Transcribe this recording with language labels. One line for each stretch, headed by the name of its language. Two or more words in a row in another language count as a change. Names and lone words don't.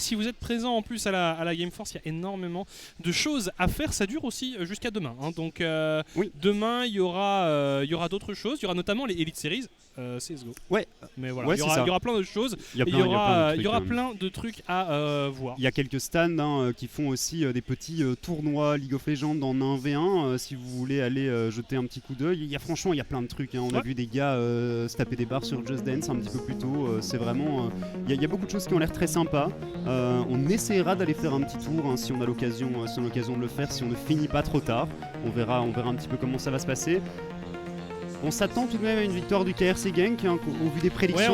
French: Si vous êtes présent en plus à la Gameforce, il y a énormément de choses à faire, ça dure aussi jusqu'à demain. Donc demain il y aura d'autres choses, il y aura notamment les Elite Series. CSGO. Ouais. Mais voilà, Ouais, il y aura plein de choses. Il y aura plein de trucs à voir. Il y a quelques stands qui font aussi des petits tournois League of Legends en 1v1. Si vous voulez aller jeter un petit coup d'œil, franchement, il y a plein de trucs. On a vu des gars se taper des barres sur Just Dance un petit peu plus tôt. C'est vraiment. Il y a beaucoup de choses qui ont l'air très sympas. On essaiera d'aller faire un petit tour si on a l'occasion de le faire, si on ne finit pas trop tard. On verra un petit peu comment ça va se passer. On s'attend tout de même à une victoire du KRC Genk au vu des prédictions.